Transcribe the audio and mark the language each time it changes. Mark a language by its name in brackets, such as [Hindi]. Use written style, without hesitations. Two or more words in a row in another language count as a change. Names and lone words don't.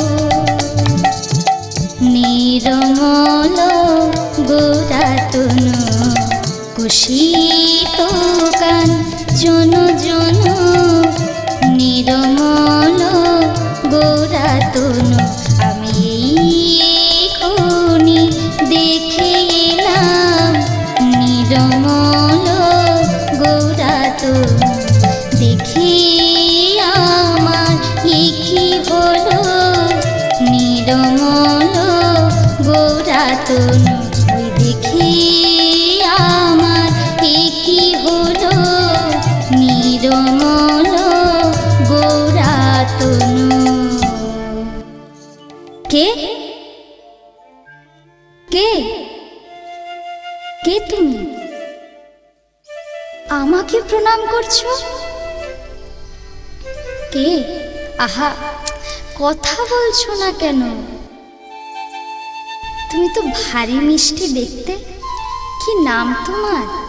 [Bangla] নিরমল গোরাতনু কুশিত কাঞ্চন জনু নিরমল গোরাতনু আমি এখুনি দেখে এলাম নিরমল গোরাতনু দেখে আমার একি হলো নিরমল গোরাতনু ওই দেখে আমার একি হলো নিরমল গোরাতনু কে কে কে তুমি আমাকে প্রণাম করছো কে আহা কথা বলছো না কেন তুমি তো ভারী মিষ্টি দেখতে কি নাম তোমার